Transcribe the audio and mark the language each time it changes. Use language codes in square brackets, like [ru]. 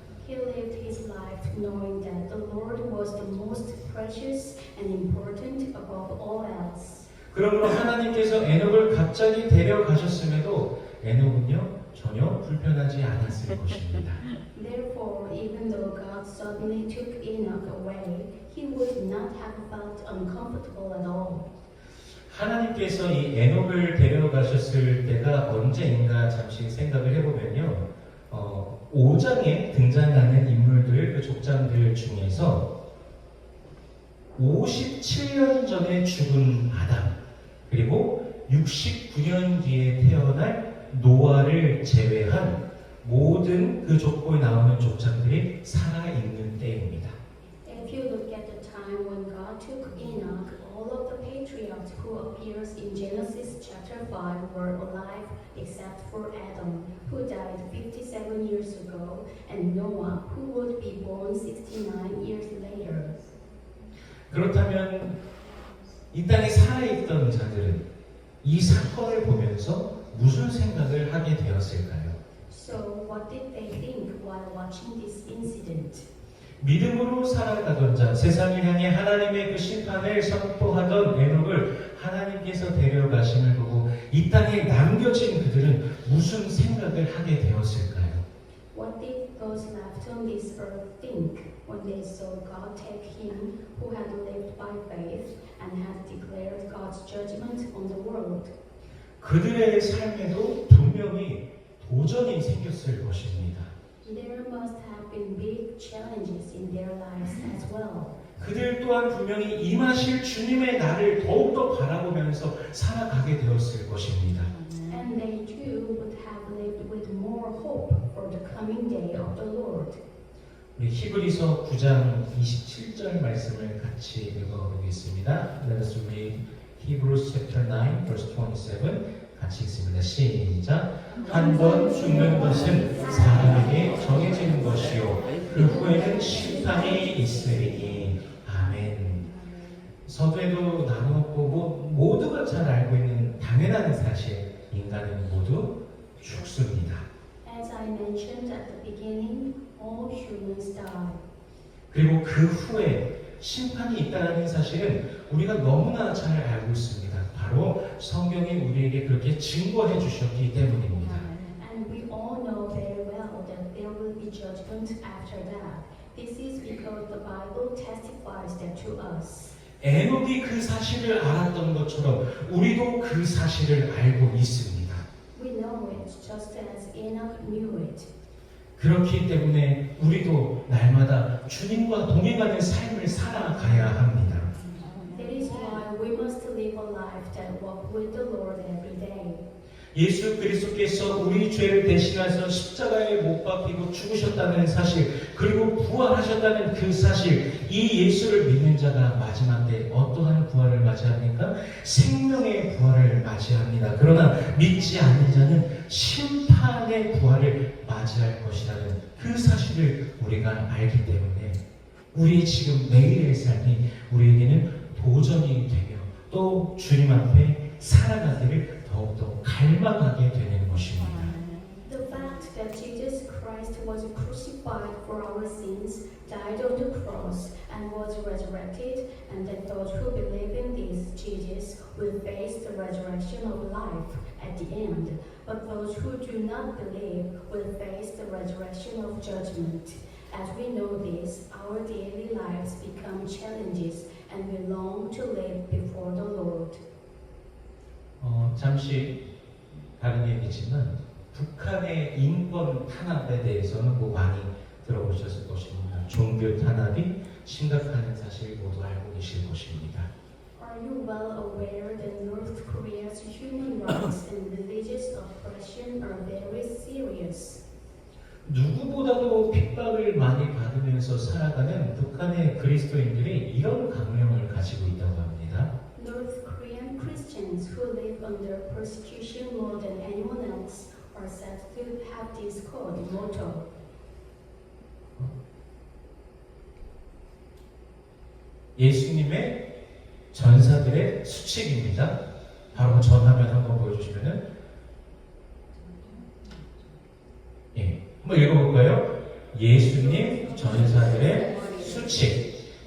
[en] He lived his life knowing that the Lord was the most precious and important above all else. [ko] 그러므로 하나님께서 에녹을 갑자기 데려가셨음에도 에녹은요 전혀 불편하지 않았을 것입니다. [en] Therefore, even though God suddenly took Enoch away, he would not have felt uncomfortable at all. [ko] 하나님께서 이 에녹을 데려가셨을 때가 언제인가 잠시 생각을 해보면요. 5장에 등장하는 인물들, 그 족장들 중에서 57년 전에 죽은 아담, 그리고 69년 뒤에 태어날 노아를 제외한 모든 그 족보에 나오는 족장들이 살아있는 때입니다. [en] If you look at the time when God took Enoch, all of the patriarchs who appears in Genesis chapter 5 were alive except for Adam, who died 57 years ago, and Noah, who would be born 69 years later. [ko] 그렇다면 이 땅에 살아있던 자들은 이 사건을 보면서 무슨 생각을 하게 되었을까요? [en] So, what did they think while watching this incident? [ko] 믿음으로 살아가던 자, 세상을 향해 하나님의 그 심판을 선포하던 에녹을 하나님께서 데려가심을 보고 이 땅에 남겨진 그들은 무슨 생각을 하게 되었을까요? [en] What did those left on this earth think when they saw God take him who had lived by faith and had declared God's judgment on the world? [ko] 그들의 삶에도 분명히 도전이 생겼을 것입니다. [en] There must have been big challenges in their lives as well. [ko] 그들 또한 분명히 임하실 주님의 날을 더욱더 바라보면서 살아가게 되었을 것입니다. [en] And they too would have lived with more hope for the coming day of the Lord. [ko] 우리 히브리서 9장 27절 말씀을 같이 읽어보겠습니다. [en] Let us read Hebrews chapter 9 verse 27. [ko] 같이 읽습니다. 시작. 한 번 죽는 것은 사람에게 정해지는 것이요 그 후에는 심판이 있으리니. 아멘. 서두에도 나누었고 모두가 잘 알고 있는 당연한 사실, 인간은 모두 죽습니다. [en] As I mentioned at the beginning, all humans die. [ko] 그리고 그 후에 심판이 있다는 사실은 우리가 너무나 잘 알고 있습니다. 바로 성경이 우리에게 그렇게 증거해 주셨기 때문입니다. [en] And we all know very well that there will be judgment after that. This is because the Bible testifies that to us. [ko] 에녹이 그 사실을 알았던 것처럼 우리도 그 사실을 알고 있습니다. [en] We know it just as Enoch knew it. [ko] 그렇기 때문에 우리도 날마다 주님과 동행하는 삶을 살아가야 합니다. [en] That is why we must live a life that walk with the Lord every day. [ko] 예수 그리스도께서 우리 죄를 대신해서 십자가에 못 박히고 죽으셨다는 사실, 그리고 부활하셨다는 그 사실, 이 예수를 믿는 자가 마지막 때 어떠한 부활을 맞이합니까? 생명의 부활을 맞이합니다. 그러나 믿지 않는 자는 심판의 부활을 맞이할 것이라는 그 사실을 우리가 알기 때문에 우리 지금 매일의 삶이 우리에게는 도전이 되며 또 주님 앞에 살아가기를 더욱더 갈망하게 되는 것입니다. [en] The fact that Jesus Christ was crucified for our sins, died on the cross, and was resurrected, and that those who believe in this Jesus will face the resurrection of life at the end, but those who do not believe will face the resurrection of judgment. As we know this, our daily lives become challenges and we long to live before the Lord. [ko] 잠시 다른 얘기지만 북한의 인권 탄압에 대해서는 뭐 많이 들어보셨을 것입니다. 종교 탄압이 심각한 사실 모두 알고 계실 것입니다. [en] Are you well aware that North Korea's human rights and religious oppression are very serious? [ko] 누구보다도 핍박을 많이 받으면서 살아가는 북한의 그리스도인들이 이런 강령을 가지고 있다고 합니다. [en] North Korean Christians who live under persecution more than anyone else are said to have this code motto. [ko] 예수님의 전사들의 수칙입니다. 바로 전화면 한번 보여주시면은 한번 읽어볼까요? 예수님 전사들의 수칙.